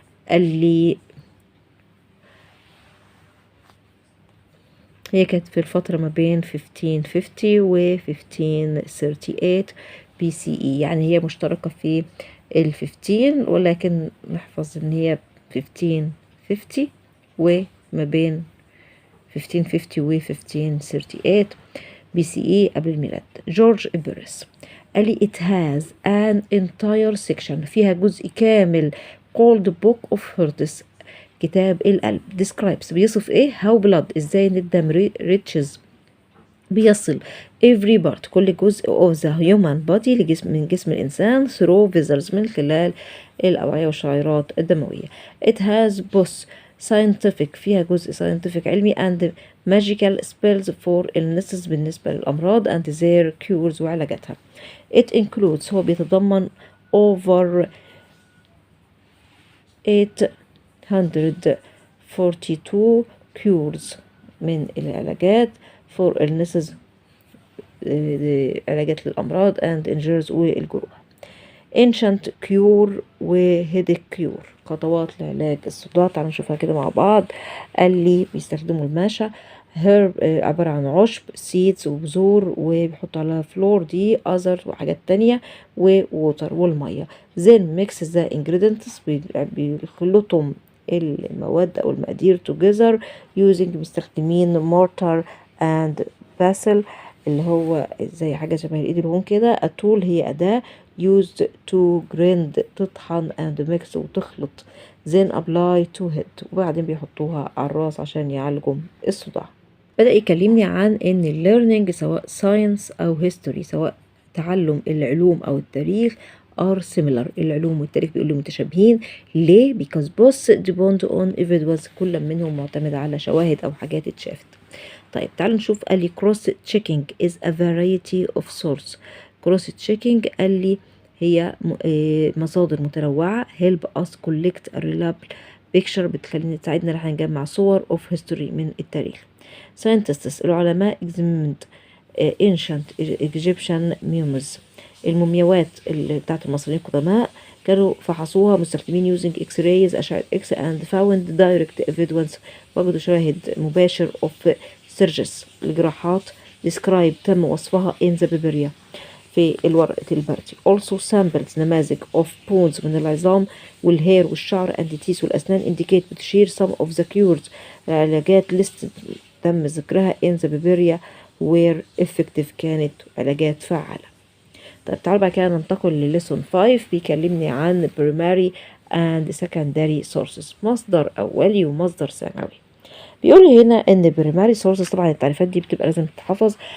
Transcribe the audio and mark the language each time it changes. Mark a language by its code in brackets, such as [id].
[ar] قال لي هي كانت في الفترة ما بين 1550 و 1538 BCE يعني هي مشتركة في 15 ولكن نحفظ ان هي 1550 وما بين 1550 و 1538 BCE قبل الميلاد. جورج إبرس قال لي [en] it has an entire section [ar] فيها جزء كامل [en] called book of hearts [ar] كتاب القلب. [en] describes [ar] بيصف ايه [en] how blood [ar] ازاي ان الدم [en] reaches [ar] بيصل [en] every part [ar] كل جزء [en] of the human body [ar] من جسم الإنسان [en] through vessels [ar] من خلال الأوعية والشعيرات الدموية. [en] it has both scientific [ar] فيها جزء [en] scientific [ar] علمي [en] and magical spells for illnesses [ar] بالنسبة للأمراض [en] and their cures [ar] وعلاجاتها. [en] it includes [ar] هو بيتضمن [en] over 842 cures [ar] من العلاجات [en] for illnesses [ar] علاجات للأمراض [en] and injuries [ar] والجروح. [en] ancient cure [ar] و [en] headache cure [ar] خطوات لعلاج الصداع. تعالوا نشوفها كده مع بعض. قال لي بيستخدموا الماشا herb عبارة عن عشب seeds وبذور وبيحطوا عليها فلور دي other وحاجات تانية ووتر والمية. [en] then mix the ingredients [ar] بيخلطهم المواد أو المقادير [en] together using [ar] مستخدمين [en] mortar and pestle [ar] اللي هو زي حاجة شبه الإيد الهون كده. [en] a tool [ar] هي أداة [en] used to grind [ar] تطحن [en] and mix [ar] وتخلط. [en] then apply to head [ar] وبعدين بيحطوها على الراس عشان يعالجوا الصداع. بدأ يكلمني عن ان learning سواء science او history سواء تعلم العلوم او التاريخ [en] are similar. [ar] العلوم والتاريخ بيقولوا متشابهين. ليه؟ [en] because both depend on evidence [ar] كل منهم معتمد على شواهد او حاجات اتشافت. طيب تعالوا نشوف. قال لي [en] cross checking is a variety of source. cross checking [ar] قال لي هي مصادر متنوعة [en] help us collect a reliable picture [ar] بتخلينا تساعدنا ان احنا نجمع صور [en] of history [ar] من التاريخ. scientists العلماء [en] examined ancient Egyptian mummies [ar] المومياوات اللي بتاعت المصريين القدماء كانوا فحصوها مستخدمين [en] using x-rays [ar] أشعة X [en] and found direct evidence [ar] وجدوا شواهد مباشر [en] of surgeries [ar] الجراحات [en] described [ar] تم وصفها [en] in the Biblia [ar] في الورقة البردي. [en] also samples [ar] نماذج [en] of bones [ar] من العظام والهير والشعر [en] and teeth [ar] والأسنان [en] indicate [ar] بتشير [en] some of the cures [ar] العلاجات [en] listed [ar] تم ذكرها [en] in the Biblia were effective [ar] كانت علاجات فعالة. طيب تعالوا بقى كده ننتقل لليسون 5 بيكلمني عن [en] primary and secondary sources [ar] مصدر أولي ومصدر ثانوي. بيقول لي هنا ان primary sources طبعا التعريفات دي بتبقى لازم تتحفظ.